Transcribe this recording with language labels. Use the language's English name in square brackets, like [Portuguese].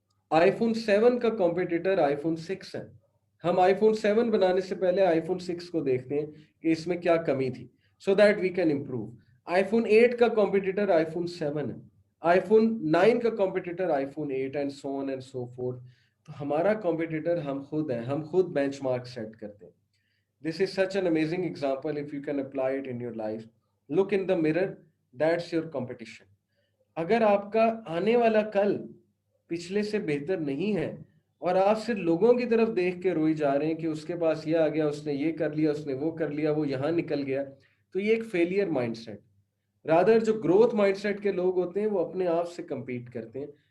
[Hindi] IPhone 7 का competitor iPhone 6 है। हम आईफोन 7 बनाने से पहले आईफोन 6 को देखते हैं कि इसमें क्या कमी थी, [English] So that we can improve. [Hindi] IPhone 8 का कॉम्पिटिटर आईफोन 7 है, आईफोन 9 का competitor iPhone 8 [English] And so on and so forth. [Hindi] तो हमारा कॉम्पिटिटर हम खुद हैं, हम खुद बेंचमार्क सेट करते हैं। [English] This is such an amazing example if you can apply it in your life. Look in the mirror, that's your competition. [Hindi] अगर आपका आने वाला कल पिछले से बेहतर नहीं है और आप सिर्फ लोगों की तरफ देख के रोई जा रहे हैं कि उसके पास ये आ गया, उसने ये कर लिया, उसने वो कर लिया, वो यहाँ निकल गया, तो ये एक फेलियर माइंडसेट। रादर जो ग्रोथ माइंडसेट के लोग होते हैं वो अपने आप से compete करते हैं।